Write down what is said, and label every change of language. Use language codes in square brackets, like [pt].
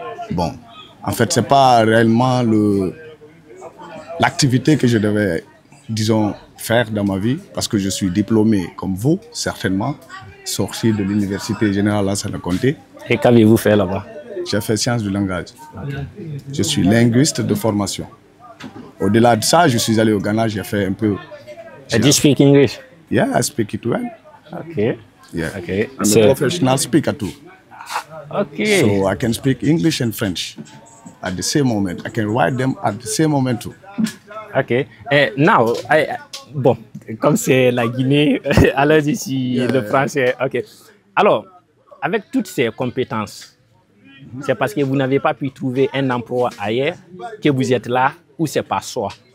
[fr] Bon, en fait, ce n'est pas réellement l'activité que je devais, disons, faire dans ma vie, parce que je suis diplômé, comme vous, certainement, sorti de l'Université Générale Lansana Conté. Et qu'avez-vous fait là-bas? J'ai fait sciences du langage. Okay. Je suis linguiste de formation. Au-delà de ça, je suis allé au Ghana, j'ai fait un peu... [en] Do you speak English? Yeah, I speak it well. Okay. Yeah. Okay. I'm a professional speaker too. Okay. So I can speak English and French at the same moment. I can write them at the same moment too. Okay. [fr] Now, bon, comme c'est la Guinée, alors ici le français. Ok. Alors, avec toutes ces compétences, c'est parce que vous n'avez pas pu trouver un emploi ailleurs que vous êtes là ou c'est pas ça?